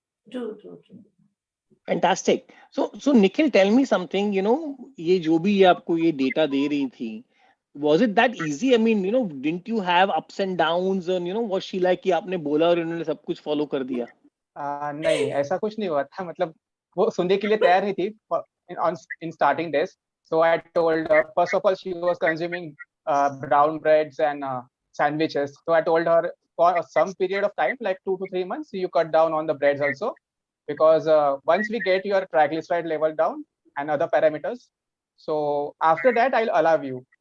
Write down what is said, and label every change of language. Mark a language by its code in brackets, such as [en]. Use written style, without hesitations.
[en] True, true, true. Fantastic. So Nikhil, tell me something, [hi] ये जो भी ये आपको ये data दे रही थी, [en] was it that easy? I mean, didn't you have ups and downs, and was she like [hi] कि आपने बोला और उन्होंने सब कुछ follow कर दिया? नहीं, ऐसा कुछ नहीं हुआ था. मतलब वो सुनने के लिए तैयार नहीं थी [en] in starting days. So I told her, first of all, she was consuming brown breads and sandwiches. So I told her, for some period of time, like 2 to 3 months, you cut down on the breads also, because once we get your triglyceride level down and other parameters, so after that I'll allow you.